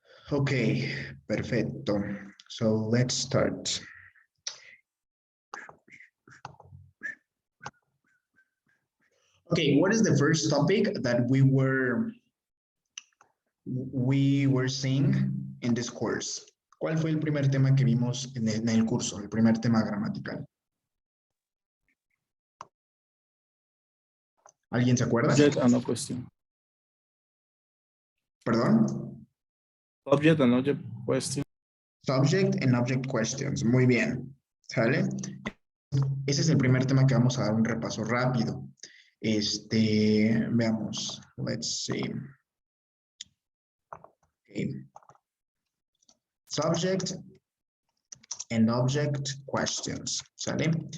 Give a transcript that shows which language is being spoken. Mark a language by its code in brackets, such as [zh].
[en] Okay, perfecto. So let's start. Okay, what is the first topic that we were seeing in this course? [es] ¿Cuál fue el primer tema que vimos en el curso, el primer tema gramatical? ¿Alguien se acuerda? [en] Subject and object question. [es] ¿Perdón? [en] Subject and object question. Subject and object questions. [es] Muy bien. ¿Sale? Ese es el primer tema que vamos a dar un repaso rápido. Veamos. [en] Let's see. Okay. Subject and object questions, ¿sale?